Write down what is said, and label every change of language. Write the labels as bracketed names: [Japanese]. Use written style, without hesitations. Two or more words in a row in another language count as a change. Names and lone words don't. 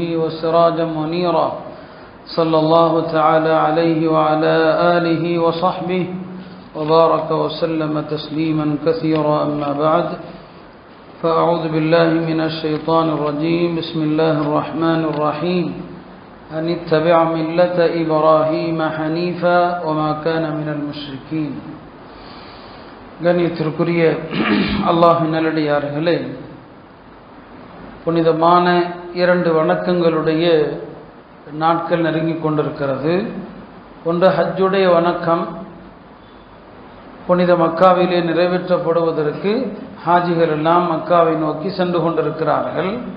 [Arabic] وسراجا منيرا صلى الله تعالى عليه وعلى آله وصحبه وبارك وسلم تسليما كثيرا أما بعد فأعوذ بالله من الشيطان الرجيم بسم الله الرحمن الرحيم أن اتبع ملة إبراهيم حنيفا وما كان من المشركين [Tamil] கண்ணியத்திற்குரிய அல்லாஹ்வின் நல்லடியார்களே, புனிதமான இரண்டு வணக்கங்களுடைய நாட்கள் நெருங்கிக் கொண்டிருக்கிறது. ஒன்று ஹஜ்ஜுடைய வணக்கம், புனித மக்காவிலே நிறைவேற்றப்படுவதற்கு ஹாஜிகள் எல்லாம் மக்காவை நோக்கி சென்று கொண்டிருக்கிறார்கள்.